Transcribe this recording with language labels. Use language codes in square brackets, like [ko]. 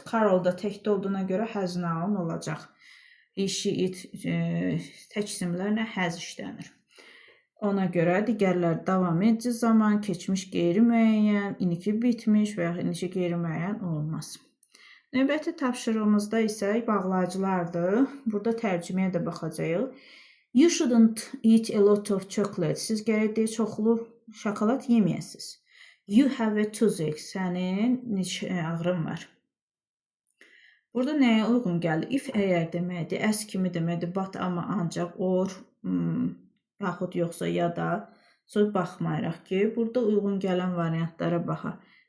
[az] Carol-da təkdə olduğuna görə has noun olacaq. She, it tək isimlərlə has işlənir. Ona görə digərlər davam edici zaman, keçmiş qeyri-müəyyən, indiki bitmiş və ya indiki qeyri-müəyyən olmaz. Növbəti tapşırığımızda isə bağlayıcılardır. Burada tərcüməyə də baxacağıq. [en] You shouldn't eat a lot of chocolate. [az] Siz gərək deyil, çoxlu şokolad yeməyəsiniz. [en] You have a toothache. [az] Sənin ağrın var. Burada nəyə uyğun gəlir? If əgər deməkdir, as kimi deməkdir, but amma ancaq, or, yaxud yoxsa ya da söz baxmayaraq ki, burada uyğun gələn variantlara baxaq.